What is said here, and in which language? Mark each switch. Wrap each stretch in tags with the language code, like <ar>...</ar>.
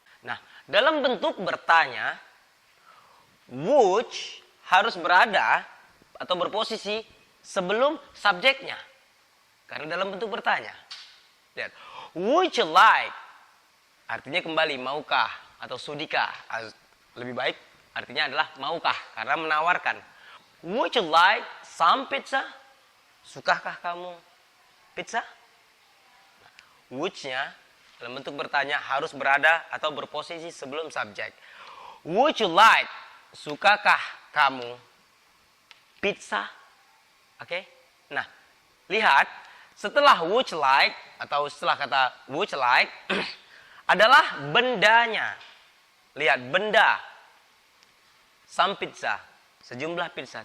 <id>Nah, dalam bentuk bertanya, would harus berada atau berposisi sebelum subjeknya. Karena dalam bentuk bertanya. Lihat, would you like? Artinya kembali, maukah atau sudikah. Lebih baik artinya adalah maukah, karena menawarkan.</id> <en>Would you like some pizza?</en> <id>Sukakah kamu pizza? Would-nya dalam bentuk bertanya harus berada atau berposisi sebelum subjek.</id> <en>Would you like?</en> <id>Sukakah kamu pizza? Oke? Nah, lihat. Setelah would you like, atau setelah kata would you like, adalah bendanya. Lihat, benda.</id> <en>Some pizza.</en> <id>Sejumlah pizza.</id>